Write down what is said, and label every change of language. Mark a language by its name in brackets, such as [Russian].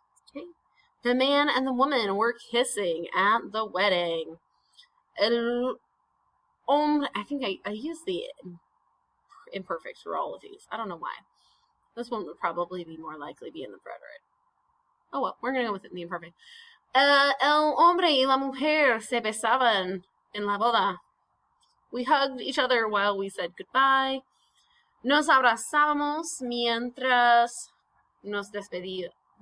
[English] Okay. The man and the woman were kissing at the wedding. [Spanish] El hombre, [English] I think I used the imperfect for all of these. I don't know why. This one would probably be more likely be in the preterite. Oh well, we're going to go with it in the imperfect. [Spanish] El hombre y la mujer se besaban en la boda. [English] We hugged each other while we said goodbye. [Spanish] Nos abrazábamos mientras nos despedíamos.